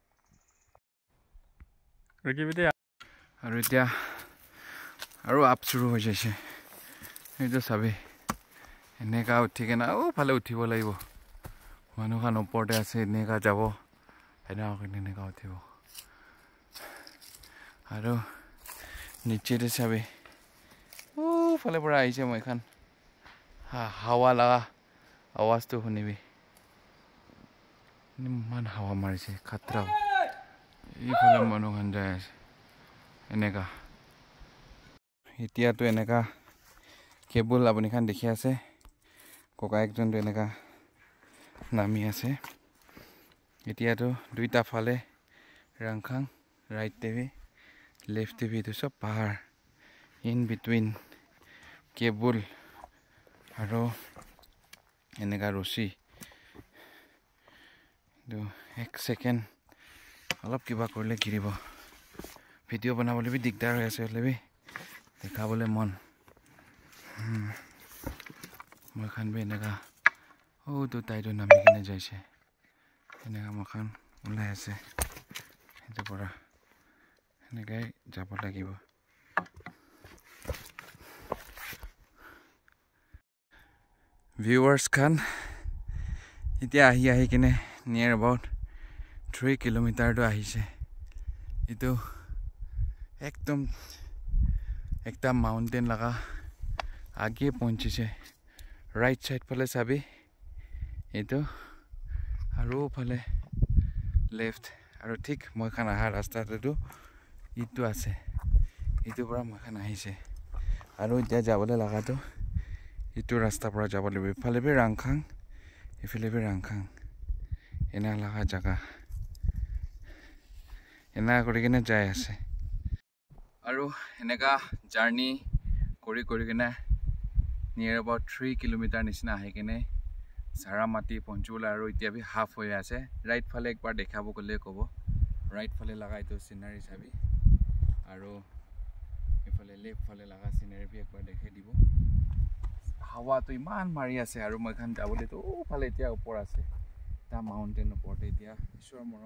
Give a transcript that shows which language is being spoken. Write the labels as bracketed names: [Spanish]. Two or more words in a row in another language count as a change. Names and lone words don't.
[Naga Pidgin] aru etia aru up shuru hoi jaise eto sabi eneka uthi kena o phale uthibo laibo manu khan upor te ase eneka jabo eneka kine eneka uthibo aru niche te sabi o phale pura aise moi khan hawa laga awaz to hunibi man hawa marise khatra ei phale manu khan jai ase eneka etia to eneka cable apni khan dekhi ase koka ekjon to eneka nami ase etia to duita phale rangkhang right te left te to sob pahar [English] in between [Naga Pidgin] cable aro eneka rosi do 1 second alop kiba korle giribo video banabole bi digdar hoy ase hole bi dekhabole mon moi khan bi eneka o to tai to nami kine jaise eneka mokhan ulai ase eto pura eneka jabo lagibo viewers khan etia ahi kine [English] near about [Naga Pidgin] 3 kilometer to ahise eto ekdom ekta mountain laga age ponchise right side phale sabi eto aru phale left aru thik moi khan aha rasta te to itu ase itu pura moi khan ahise aru ja jabole laga to itu rasta pura jabole bi phale bi rangkhang ifile bi rangkhang ena laga jaga ena kori kine jai ase aru eneka journey kori kine [English] near about [Naga Pidgin] 3 kilometer nisna hai kine Saramati Ponchula আৰু এতিয়া বি হাফ হৈ আছে ৰাইট ফালে একবাৰ দেখাব গলে ক'ব ৰাইট ফালে লাগাই তো সিনাৰি চাবি আৰু ইফালে লেফট ফালে লাগা সিনাৰি বি একবাৰ দেখাই দিব হাৱা তো ইমান মাৰি আছে আৰু মইখান যাবলৈ তো ফালে এতিয়া ওপৰ আছে তা মাউন্টেন ওপৰতে এতিয়া ঈশ্বৰৰ মৰম